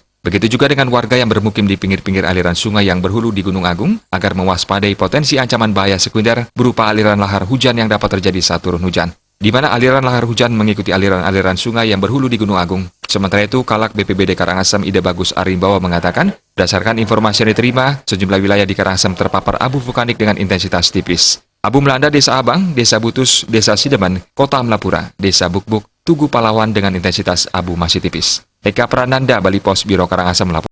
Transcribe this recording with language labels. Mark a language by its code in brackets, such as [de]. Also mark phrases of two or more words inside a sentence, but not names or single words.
[id] Begitu juga dengan warga yang bermukim di pinggir-pinggir aliran sungai yang berhulu di Gunung Agung agar mewaspadai potensi ancaman bahaya sekunder berupa aliran lahar hujan yang dapat terjadi saat turun hujan, di mana aliran lahar hujan mengikuti aliran-aliran sungai yang berhulu di Gunung Agung. Sementara itu, Kalak BPBD Karangasem Ide Bagus Arimbawa mengatakan, berdasarkan informasi yang diterima, sejumlah wilayah di Karangasem terpapar abu vulkanik dengan intensitas tipis. Abu melanda Desa Abang, Desa Butus, Desa Sidemen, Kota Melapura, Desa Bukbuk, Tugu Palawan dengan intensitas abu masih tipis. Eka Prananda, Bali Pos Biro Karangasem melaporkan.